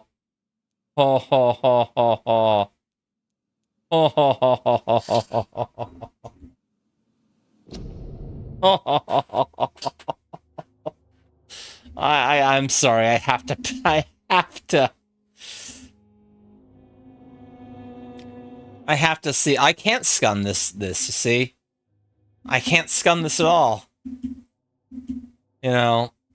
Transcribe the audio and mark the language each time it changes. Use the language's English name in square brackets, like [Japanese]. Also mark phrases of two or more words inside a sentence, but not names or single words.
[English] Ho, ho, ho, ho, ho. Ho, ho, ho, ho, ho, ho, ho. I'm sorry, I have to see. I can't scum this, you see? I can't scum this at all. You know.